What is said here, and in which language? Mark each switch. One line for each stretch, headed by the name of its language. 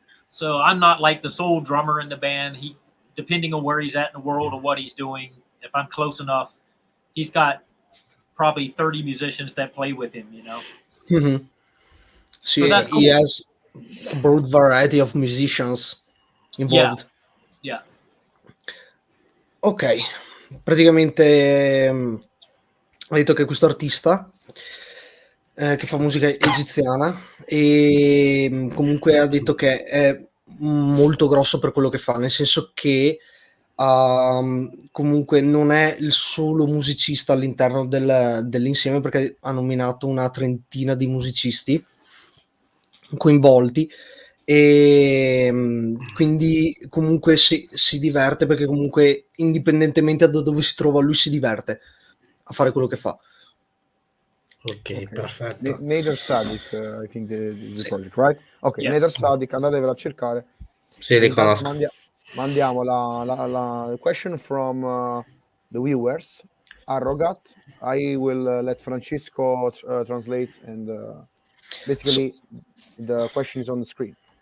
English: So I'm not like the sole drummer in the band. Depending on where he's at in the world or what he's doing, if I'm close enough, he's got probably 30 musicians that play with him, Mm-hmm. So that's cool. He has a broad variety of musicians involved. Yeah.
Italian: Ok, praticamente ha detto che questo artista che fa musica egiziana, e comunque ha detto che è molto grosso per quello che fa, nel senso che comunque non è il solo musicista all'interno dell'insieme, perché ha nominato una trentina di musicisti coinvolti, e quindi comunque si diverte, perché comunque indipendentemente da dove si trova lui si diverte a fare quello che fa. Ok, perfetto.
English: Nigredo Records, I think the project, right? Ok, Yes.
Italian: Nigredo Records, andatevelo a cercare. Sì, riconosco. Mandiamo la
English: question from the viewers. Arrogat. I will let Francesco translate, and basically the question is on the screen.